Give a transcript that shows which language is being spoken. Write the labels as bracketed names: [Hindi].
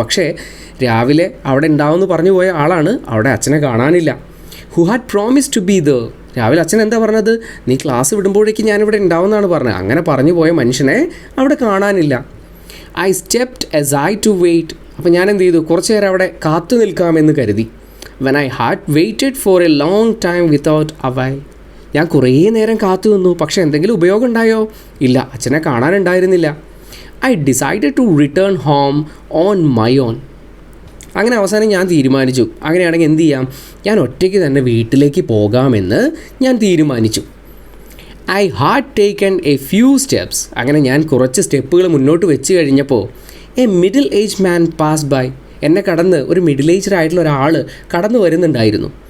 [Malayalam] പക്ഷേ രാവിലെ അവിടെ ഉണ്ടാവുമെന്ന് പറഞ്ഞു പോയ ആളാണ്, അവിടെ അച്ഛനെ കാണാനില്ല. [English] Who had promise to be there. [Malayalam] രാവിലെ അച്ഛൻ എന്താ പറഞ്ഞത്? നീ ക്ലാസ് വിടുമ്പോഴേക്കും ഞാനിവിടെ ഉണ്ടാവുമെന്നാണ് പറഞ്ഞത്. അങ്ങനെ പറഞ്ഞു പോയ മനുഷ്യനെ അവിടെ കാണാനില്ല. [English] I stepped as I to wait. [Malayalam] അപ്പോൾ ഞാൻ എന്ത് ചെയ്തു? കുറച്ച് നേരം അവിടെ കാത്തു നിൽക്കാമെന്ന് കരുതി. [English] When I had waited for a long time without avail. [Malayalam] ഞാൻ കുറേ നേരം കാത്തു നിന്നു, പക്ഷേ എന്തെങ്കിലും ഉപയോഗം ഉണ്ടായോ? ഇല്ല, അച്ഛനെ കാണാനുണ്ടായിരുന്നില്ല. [English] I decided to return home on my own. [Malayalam] അങ്ങനെ അവസാനം ഞാൻ തീരുമാനിച്ചു, അങ്ങനെയാണെങ്കിൽ എന്ത് ചെയ്യാം, ഞാൻ ഒറ്റയ്ക്ക് തന്നെ വീട്ടിലേക്ക് പോകാമെന്ന് ഞാൻ തീരുമാനിച്ചു. [English] I had taken a few steps. [Malayalam] അങ്ങനെ ഞാൻ കുറച്ച് സ്റ്റെപ്പുകൾ മുന്നോട്ട് വെച്ച് കഴിഞ്ഞപ്പോൾ [English] a middle aged man passed by. [Malayalam] എന്നെ കടന്ന് ഒരു മിഡിൽ ഏജ്ഡ് ആയിട്ടുള്ള ഒരാൾ കടന്നു വരുന്നുണ്ടായിരുന്നു.